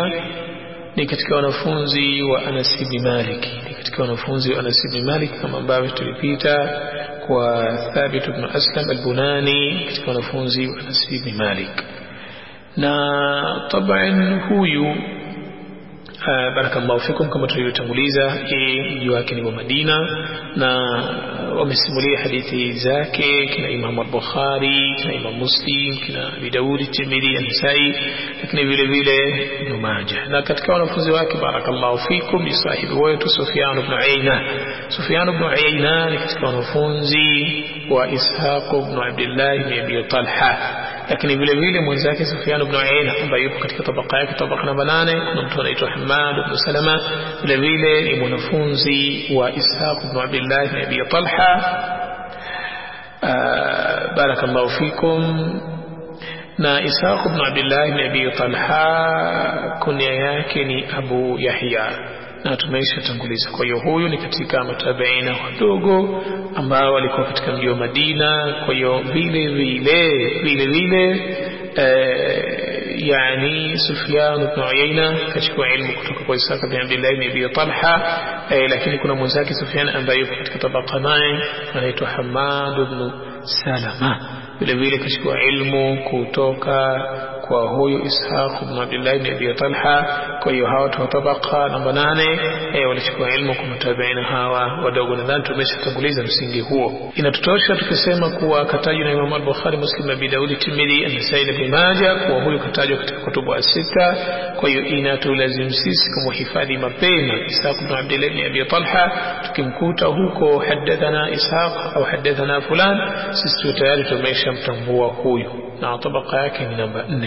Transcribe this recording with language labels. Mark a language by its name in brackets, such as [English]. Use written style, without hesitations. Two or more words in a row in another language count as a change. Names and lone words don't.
[Swahili] Ni katika wanafunzi wa Anas ibn Malik, kama ambavyo tulipita kwa Thabit ibn Aslam al-Bunani katika wanafunzi wa Anas ibn Malik. Na taban huyu [Arabic] بارك الله فيكم, [Swahili] kama tulivyotanguliza, mji wake ni Madina, na wamesimulia hadithi zake kina Imam al-Bukhari, kina Imam Muslim, kina Abi Daud, Tirmidhi, An-Nasa'i, lakini vile vile Ibn Majah. Na katika wanafunzi wake [Arabic] بارك الله فيكم [Swahili] ni sahibu wetu Sufyan ibn Uyayna. Sufyan ibn Uyayna ni katika wanafunzi wa Ishaq ibn Abdullah ibn Abi Talha, lakini vile vile mwenzake Sufyan ibn Uyayna ambaye yupo katika tabaka yake, tabaka namba 8, kuna mtu anaitwa Hammad ibn Salama, vile vile ni mwanafunzi wa Ishaq ibn Abdullah ibn Abi Talha, [Arabic] بارك الله فيكم. [Swahili] na Ishaq ibn Abdullah ibn Abi Talha kunya yake ni Abu Yahya, na tumeisha tanguliza. Kwa hiyo huyu ni katika matabiina wadogo ambao walikuwa katika mji wa Madina. Kwa hiyo vile vile yani Sufyan ibn Uyayna kachukua ilmu kutoka kwa Ishaq ibn Abdullah ibn Abi Talha, lakini kuna mwenzake Sufyan ambaye yuko katika tabaka naye anaitwa Hammad ibn Salama, vile vile kachukua ilmu kutoka kwa huyu Ishaq ibn Abdullah ibn Abi Talha. Kwa hiyo hawa tu tabaka namba 8 walichukua ilmu kwa matabiina hawa wadogo. Nadhani tumeshatanguliza msingi huo. Inatutosha tukisema kuwa katajwa na Imam al-Bukhari, Muslim, Abi Daud, Tirmidhi, An-Nasa'i, Ibn Majah kuwa huyu katajwa katika [Arabic] الكتب الستة. [Swahili] Kwa hiyo inatulazimu sisi kumhifadhi mapema Ishaq ibn Abdullah ibn Abi Talha. Tukimkuta huko hadathana Ishaq au [Arabic] حدثنا فلان, [Swahili] sisi tayari tumeshamtambua huyu na tabaka yake ni namba 4.